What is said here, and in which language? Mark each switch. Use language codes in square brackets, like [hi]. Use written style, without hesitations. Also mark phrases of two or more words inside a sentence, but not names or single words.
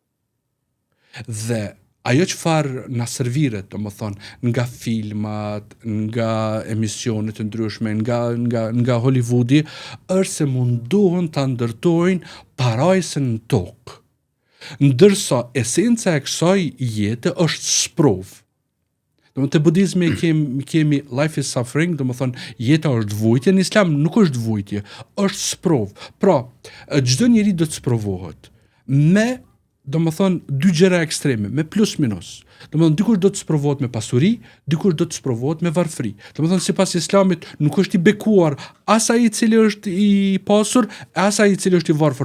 [sq] Dhe ajo çfarë na serviret, domethënë, nga filmat, nga emisionet të ndryshme, nga Hollywoodi, është se mundohen ta ndërtojnë parajsën në tokë. Ndërsa esenca e kësaj jete është sprov. Te budizmi kemi [en] life is suffering, [sq] jeta është vujtje, në islam nuk është vujtje, është sprov. Pra, çdo njeri do të sprovohet me dy gjëra ekstreme, me plus minus. Dikush do të sprovohet me pasuri, dikush do të sprovohet me varfëri. Sipas islamit nuk është i bekuar as ai i cili është i pasur, as ai i cili është i varfër.